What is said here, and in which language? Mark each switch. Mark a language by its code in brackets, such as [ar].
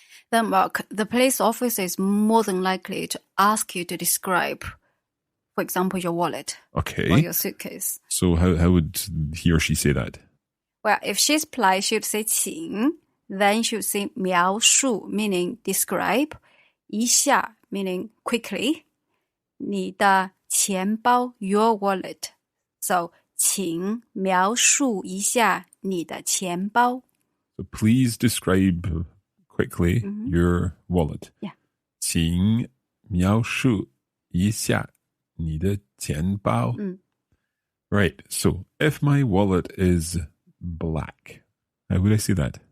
[en] Then, Mark, the police officer is more than likely to ask you to describe, for example, your wallet or your suitcase. So how would he or she say that? Well, if she's polite, she would say 请, then she would say 描述, meaning describe, 一下, meaning quickly, 你的钱包 your wallet. [zh] So, 请描述一下你的钱包. [en] So please describe quickly your wallet. Yeah. [zh] 请描述一下你的钱包. Right. [en] So if my wallet is black, how would I say that?